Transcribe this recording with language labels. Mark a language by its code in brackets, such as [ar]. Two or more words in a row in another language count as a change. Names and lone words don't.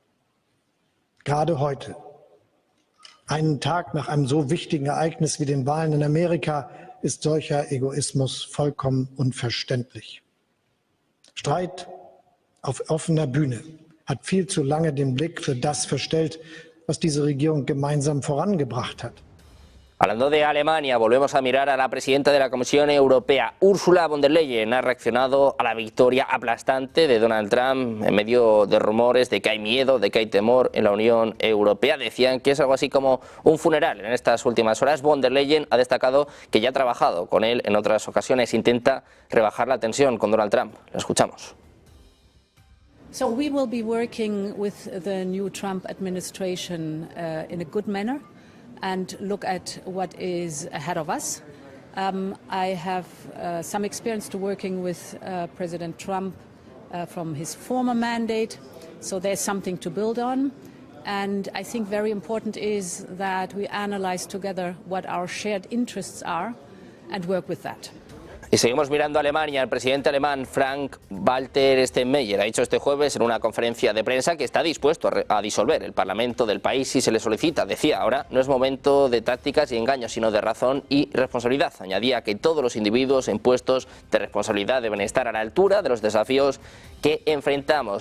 [de] Gerade heute, einen Tag nach einem so wichtigen Ereignis wie den Wahlen in Amerika, ist solcher Egoismus vollkommen unverständlich. Streit auf offener Bühne hat viel zu lange den Blick für das verstellt, was diese Regierung gemeinsam vorangebracht hat. [es] Hablando de Alemania, volvemos a mirar a la presidenta de la Comisión Europea. Ursula von der Leyen ha reaccionado a la victoria aplastante de Donald Trump en medio de rumores de que hay miedo, de que hay temor en la Unión Europea. Decían que es algo así como un funeral en estas últimas horas. Von der Leyen ha destacado que ya ha trabajado con él en otras ocasiones. Intenta rebajar la tensión con Donald Trump. La escuchamos. [en] So we will be working with the new Trump administration in a good manner and look at what is ahead of us. I have some experience to working with President Trump from his former mandate, so there's something to build on. And I think very important is that we analyze together what our shared interests are and work with that. [es] Y seguimos mirando a Alemania. El presidente alemán Frank-Walter Steinmeier ha dicho este jueves en una conferencia de prensa que está dispuesto a disolver el Parlamento del país si se le solicita. Decía, ahora no es momento de tácticas y engaños, sino de razón y responsabilidad. Añadía que todos los individuos en puestos de responsabilidad deben estar a la altura de los desafíos que enfrentamos.